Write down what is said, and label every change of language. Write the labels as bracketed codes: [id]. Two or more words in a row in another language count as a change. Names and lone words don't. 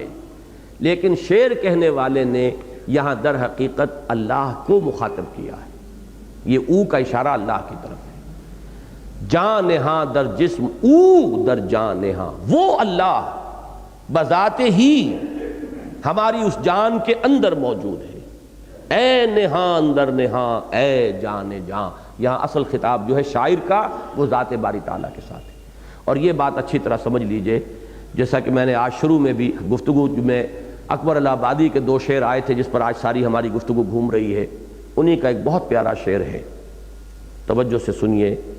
[ur] لیکن شعر کہنے والے نے یہاں در حقیقت اللہ کو مخاطب کیا ہے، یہ او کا اشارہ اللہ کی طرف ہے، [fa] جان نہاں در جسم او در جان نہاں، [ur] وہ اللہ بذات ہی ہماری اس جان کے اندر موجود ہے، [fa] اے نہاں اندر نہاں اے جان جان، [ur] یہاں اصل خطاب جو ہے شاعر کا وہ ذات باری تعالیٰ کے ساتھ ہے۔ اور یہ بات اچھی طرح سمجھ لیجئے، جیسا کہ میں نے آج شروع میں بھی گفتگو میں اکبر الہ آبادی کے 2 شعر آئے تھے جس پر آج ساری ہماری گفتگو گھوم رہی ہے، انہی کا ایک بہت پیارا شعر ہے، توجہ سے سنیے۔